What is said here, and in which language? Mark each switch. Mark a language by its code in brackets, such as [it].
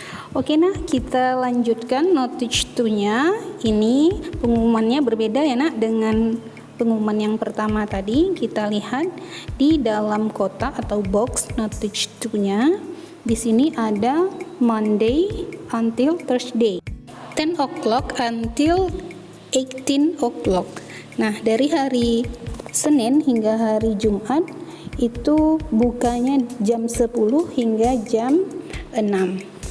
[id] Oke, nah kita lanjutkan Nottage 2-nya. Ini pengumumannya berbeda ya nak dengan pengumuman yang pertama tadi. Kita lihat di dalam kotak atau box Nottage 2-nya. Di sini ada [en] Monday until Thursday, 10 o'clock until 18 o'clock. [id] Nah, dari hari Senin hingga hari Jumat itu bukanya jam 10 hingga jam 6.